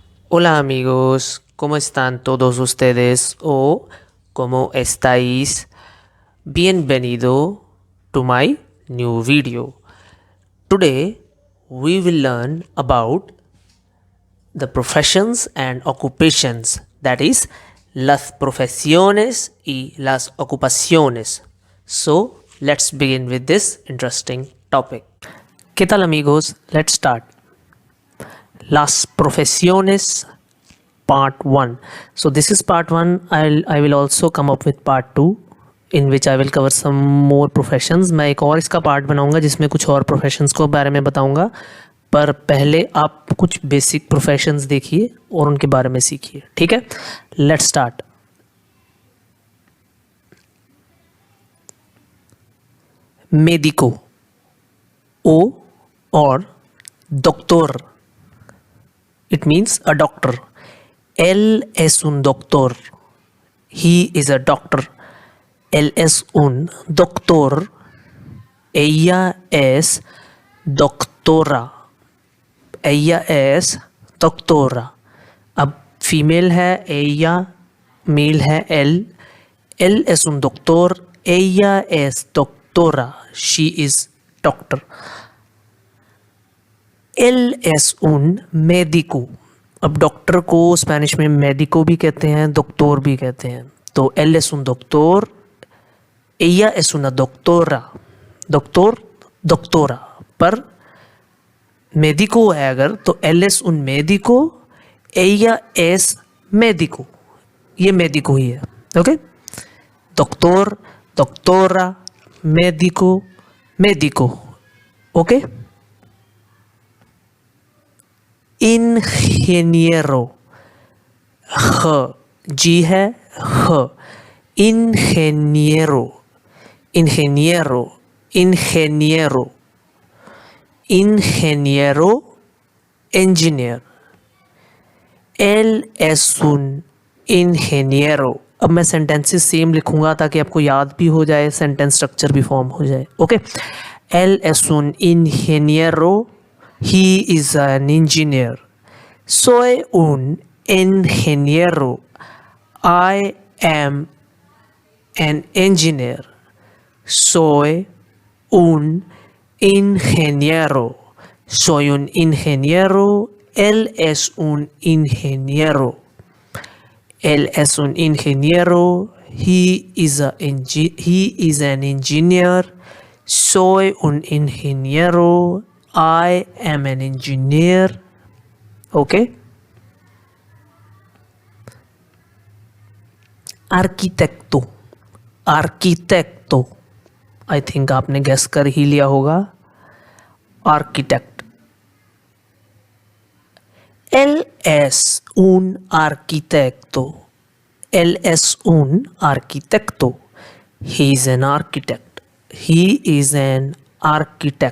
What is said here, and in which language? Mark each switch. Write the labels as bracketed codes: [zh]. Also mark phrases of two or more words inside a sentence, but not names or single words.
[es] Hola amigos, ¿cómo están todos ustedes o cómo estáis? [en] Bienvenido to my new video. Today we will learn about the professions and occupations, that is [es] las profesiones y las ocupaciones. [en] So let's begin with this interesting topic. [es] ¿Qué tal amigos? [en] Let's start. [es] Las profesiones [en] part 1. So this is part 1. I will also come up with part 2 in which I will cover some more professions. [hi] मैं एक और इसका पार्ट बनाऊंगा जिसमें कुछ और प्रोफेशंस को बारे में बताऊंगा, पर पहले आप कुछ [en] basic professions [hi] देखिए और उनके बारे में सीखिए. ठीक है, [en] let's start. [es] médico o [en] or doctor, it means a doctor. [es] Él es un doctor. [en] He is a doctor. [es] Él es un doctor. Ella es doctora. Ella es doctora. [hi] अब फीमेल है ella, मेल है él. [es] Él es un doctor. Ella es doctora. [en] She is doctor. [es] Él es un médico. [hi] अब डॉक्टर को स्पेनिश में मेडिको भी कहते हैं, doctor भी कहते हैं. [es] तो él es un doctor, ella es una doctora. doctor, doctora. [hi] पर médico है अगर तो [es] él es un médico, ella es médico. [hi] ये médico ही है. ओके, [es] doctor, doctora, médico, médico. [hi] ओके. ingeniero, ह जी है ह. [es] ingeniero, ingeniero, ingeniero, ingeniero, engineer. él es un ingeniero. [hi] अब मैं [en] sentences same [hi] लिखूंगा ताकि आपको याद भी हो जाए, [en] sentence structure [hi] भी फॉर्म हो जाए. ओके, [es] él es un ingeniero. [en] He is an engineer. [es] Soy un ingeniero. [en] I am an engineer. [es] Soy un ingeniero. Soy un ingeniero. Él es un ingeniero. Él es un ingeniero. [en] He is an engineer. [es] Soy un ingeniero. [en] I am an engineer. Okay. [es] Arquitecto, arquitecto. [en] I think [hi] आपने गेस कर ही लिया होगा. [en] Architect. [es] Él es un arquitecto. Él es un arquitecto. [en] He is an architect. He is an architect.